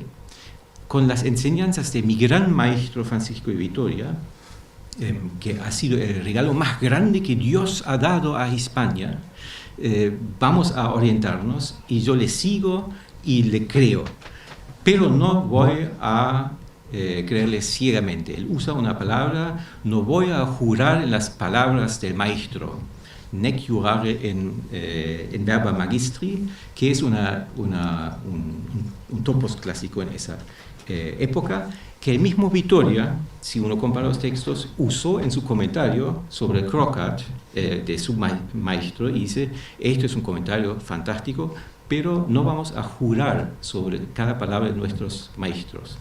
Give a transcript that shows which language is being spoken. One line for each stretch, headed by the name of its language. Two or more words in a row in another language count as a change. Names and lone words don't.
Spanish: Con las enseñanzas de mi gran maestro Francisco de Vitoria, que ha sido el regalo más grande que Dios ha dado a España, vamos a orientarnos y yo le sigo y le creo, pero no voy a creerle ciegamente. Él usa una palabra, no voy a jurar en las palabras del maestro,
Latin: nec jurare en verba magistri,
Spanish: que es un topos clásico en esa época, que el mismo Vitoria, si uno compara los textos, usó en su comentario sobre Crocat de su maestro, y dice, esto es un comentario fantástico, pero no vamos a jurar sobre cada palabra de nuestros maestros.